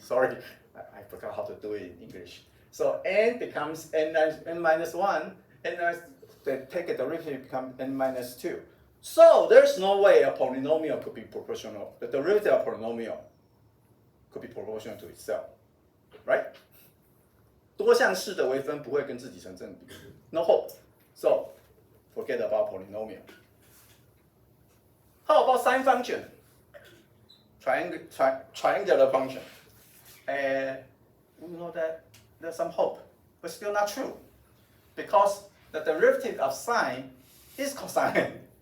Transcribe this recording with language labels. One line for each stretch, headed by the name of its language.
English: Sorry, I forgot how to do it in English. So n becomes n minus 1, and take a derivative becomes n minus 2. So there's no way a polynomial could be proportional. The derivative of polynomial could be proportional to itself, right?
Chinese: 多项式的微分不会跟自己成正比 ，
English: no hope. So forget about polynomial. How about sine function? Triangular function. And we know that there's some hope, but still not true, because the derivative of sine is cosine.